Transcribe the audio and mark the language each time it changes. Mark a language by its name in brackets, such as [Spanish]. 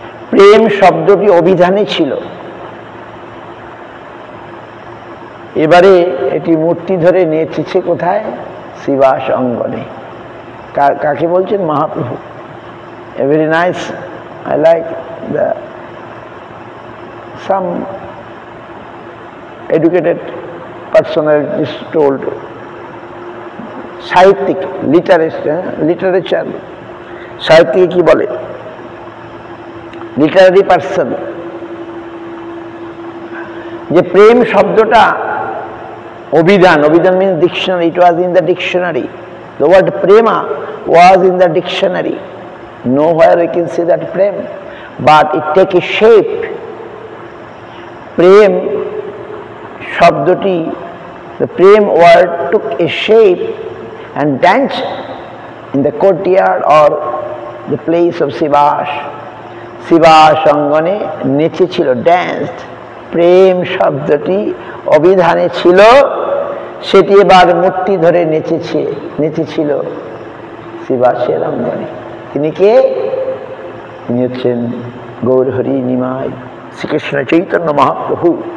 [Bangla] প্রেম শব্দটি অভিধানে ছিল, এবারে এটি মূর্তি ধরে নেচেছে কোথায়? শিবাস অঙ্গনে। কাকে বলছেন? Mahaprabhu. [English] A very nice, I like the some educated personalities told, [Bangla] সাহিত্যিক, লিটারেচার, সাহিত্যিক কি বলে? [English] literary person, [Bangla] যে প্রেম শব্দটা অভিধান, অভিধান [English] means dictionary, it was in the dictionary. The word prema was in the dictionary. Nowhere we can see that prem, but it take a shape. প্রেম শব্দটি, the Prem word took a shape and danced in the courtyard or the place of Shibas. [Bangla] Shibas অঙ্গনে নেচেছিল, danced. প্রেম শব্দটি অভিধানে ছিল, সেটি এবার মূর্তি ধরে নেচেছিল শিবাসের অঙ্গনে। তিনি কে? তিনি হচ্ছেন গৌরহরি নিমাই শ্রীকৃষ্ণ চৈতন্য মহাপ্রভু।